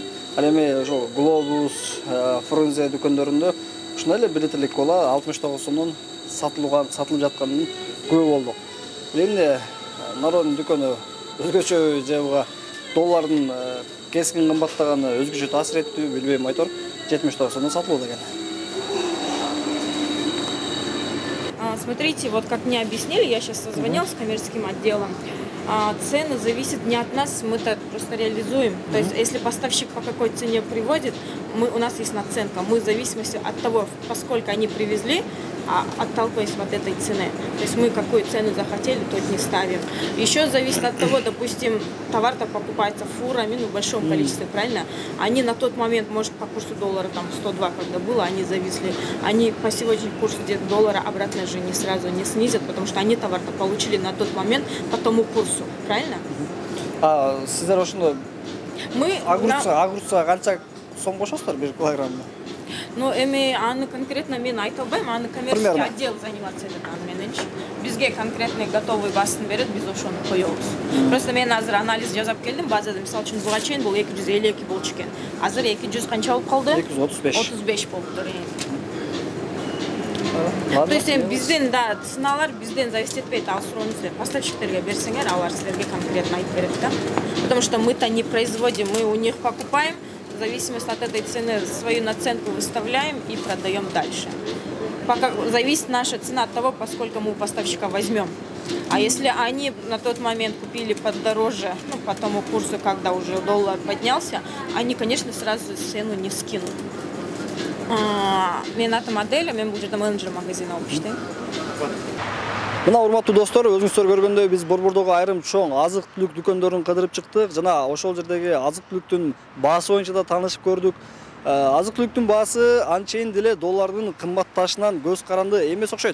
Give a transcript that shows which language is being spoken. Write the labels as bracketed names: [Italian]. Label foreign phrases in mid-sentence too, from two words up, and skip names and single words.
[Kyrgyz] Ал эми ошол Глобус, Фрунзе дүкөндөрүндө ушундай эле 1 литрлик кола 69 сомдон сатылып жатканын көрүп болдук. Эмне Народный дүкөнү өзгөчө же буга доллардын кескин кымбаттаганы өзгөчө таасир эттиби, билбейм, айтор 79 сомдон сатылууда экен. [Russian] Смотрите, вот как мне объяснили, я сейчас созвонилась с коммерческим отделом, цены зависят не от нас, мы-то просто реализуем. То есть, если поставщик по какой цене приводит, у нас есть наценка. Мы в зависимости от того, поскольку они привезли, отталкиваясь от этой цены. То есть мы какую цену захотели, тот не ставим. Еще зависит от того, допустим, товар-то покупается фурами, в большом количестве, правильно? Они на тот момент, может, по курсу доллара, там 102, когда было, они зависли. Они по сегодняшнему курсу доллара обратно же не сразу не снизят, потому что они товар-то получили на тот момент по тому курсу, правильно? [Kyrgyz] Сиздер ошондо агурца канча сом кошосуздар 1 килограммда? Ну, аны конкретно мен айта албайм, аны коммерческий [Russian] Примерно. отдел заниматься этим мененчи. [Kyrgyz] Бизге [Russian] конкретный готовый [Kyrgyz] басын берет, биз ошону коебуз. Просто мен азыр анализ жасап келдим, базада мисалы үчүн буга чейин бул 252 болчу экен. Азыр 200 канча болуп калды? 235. 35 болуптур. [Russian] То есть [Kyrgyz] бизден да ценалар бизден зависит этпейт, ал суроону силер поставщиктерге берсеңер, алар силерге конкретно айтып берет да. [Russian] Потому что мы-то не производим, мы у них покупаем, в зависимости от этой цены свою наценку выставляем и продаем дальше. Пока зависит наша цена от того, поскольку мы у поставщика возьмем. А если они на тот момент купили подороже, ну, по тому курсу, когда уже доллар поднялся, они, конечно, сразу цену не скинут. [Kyrgyz] Мен атым Аделя, мен бул жерде [Russian] менеджер магазина [Kyrgyz] болуп иштейм. Мына урматтуу достор, өзүңүздөр көргөндөй биз Борбордогу айрым чоң азык-түлүк дүкөндөрүн кыдырып чыктык жана ошол жердеги азык-түлүктүн баасы боюнча да таанышып көрдүк. Азык-түлүктүн баасы анчейин деле доллардын кымбатташынан көз каранды эмес окшойт.